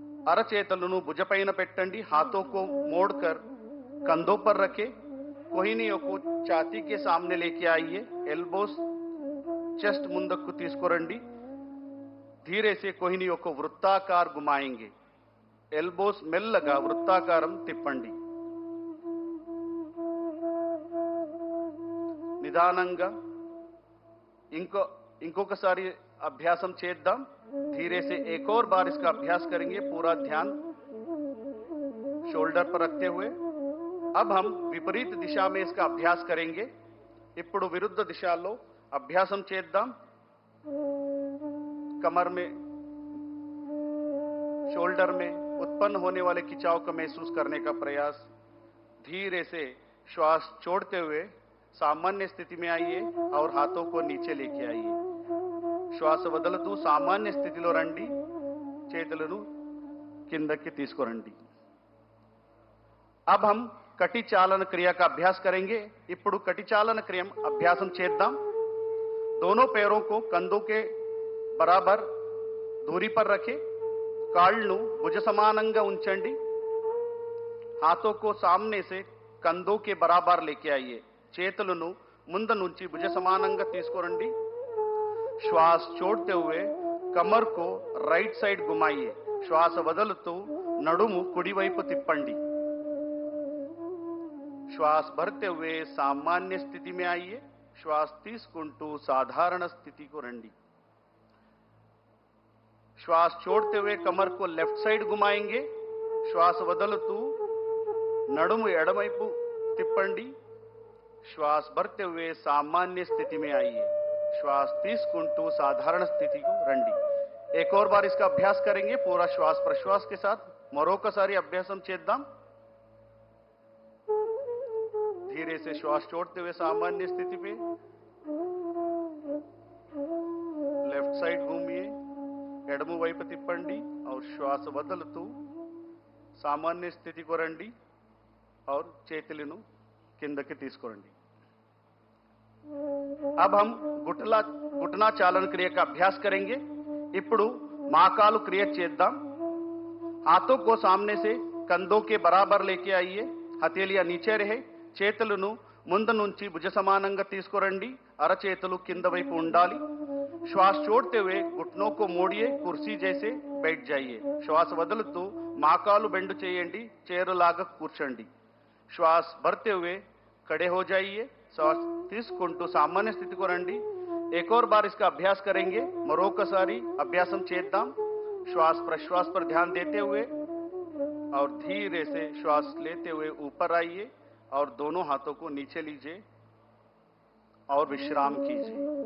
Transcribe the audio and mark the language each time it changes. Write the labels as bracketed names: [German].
[Telugu] అరచేతులను భుజపైన పెట్టండి. [Hindi] हाथों को मोड़कर कंधों पर रखें. कोहिनियों को छाती के सामने लेके आइए. [Telugu] एल्बोस चेस्ट ముందుకు తీసుకురండి. [Hindi] धीरे से कोहिनियों को वृत्ताकार घुमाएंगे. [Telugu] एल्बोस మెల్లగా వృత్తాకారం తిప్పండి. నిదానంగా ఇంకొకసారి అభ్యాసం చేద్దాం. [Hindi] धीरे से एक और बार इसका अभ्यास करेंगे. पूरा ध्यान शोल्डर पर रखते हुए. अब हम विपरीत दिशा में इसका अभ्यास करेंगे. [Telugu] ఇప్పుడు విరుద్ధ దిశలో అభ్యాసం చేద్దాం. [Hindi] कमर में शोल्डर में उत्पन्न होने वाले खिंचाव को महसूस करने का प्रयास. धीरे से श्वास छोड़ते हुए सामान्य स्थिति में आइए और हाथों को नीचे लेके आइए. [Telugu] श्वास వదలుతూ సామాన్య స్థితిలో రండి. చేతులను కిందకి తీసుకురండి. [Hindi] अब हम कटी चालन क्रिया का अभ्यास करेंगे. [Telugu] ఇప్పుడు कटी चालन क्रिया अभ्यासम చేద్దాం. [Hindi] दोनों पैरों को कंधों के बराबर दूरी पर रखें. [Telugu] కాళ్ళను భుజ సమానంగా ఉంచండి. [Hindi] हाथों को सामने से कंधों के बराबर लेके आइए. [Telugu] చేతులను ముందు నుంచి భుజ సమానంగా తీసుకురండి. [Hindi] श्वास छोड़ते हुए कमर को राइट साइड घुमाइए. [Telugu] श्वास వదలుతూ నడుము కుడి వైపు తిప్పండి. [Hindi] श्वास भरते हुए सामान्य स्थिति में आइए. [Telugu] श्वास తీసుకుంటూ సాధారణ స్థితికి రండి. [Hindi] श्वास छोड़ते हुए कमर को लेफ्ट साइड घुमाएंगे. [Telugu] श्वास వదలుతూ నడుము ఎడమవైపు తిప్పండి. [Hindi] श्वास भरते हुए सामान्य स्थिति में आइए. [Telugu] श्वास తీసుకుంటూ సాధారణ స్థితికి రండి. [Hindi] एक और बार इसका अभ्यास करेंगे. पूरा श्वास प्रश्वास के साथ [Telugu] మరొకసారి అభ్యాసం చేద్దాం. [Hindi] धीरे से श्वास छोड़ते हुए सामान्य स्थिति पे लेफ्ट साइड घूमिए. [Telugu] ఎడమ వైపు తిప్పండి और श्वास వదలుతూ సామాన్య స్థితికి రండి और చేతులను కిందకి తీసుకురండి. [Hindi] अब हम घुटना चालन क्रिया का अभ्यास करेंगे. [Telugu] ఇప్పుడు మోకాలు క్రియ చేద్దాం. [Hindi] हाथों को सामने से कंधों के बराबर लेके आइए. हथेलियां नीचे रहे. [Telugu] చేతులను ముందు నుంచి భుజ సమానంగా తీసుకురండి. అరచేతులు కింద వైపు ఉండాలి. [Hindi] श्वास छोड़ते हुए घुटनों को मोड़िए, कुर्सी जैसे बैठ जाइए. [Telugu] श्वास వదులుతూ మాకాలు బెండు చేయండి, చేరులాగా కూర్చోండి. [Hindi] श्वास भरते हुए खड़े हो जाइए. [Telugu] श्वास తీసుకుంటూ सामान्य स्थिति को రండి. [Hindi] एक और बार इसका अभ्यास करेंगे. [Telugu] మరొకసారి అభ్యాసం చేద్దాం. [Hindi] श्वास प्रश्वास पर ध्यान देते हुए और धीरे से श्वास लेते हुए ऊपर आइए और दोनों हाथों को नीचे लीजिए और विश्राम कीजिए.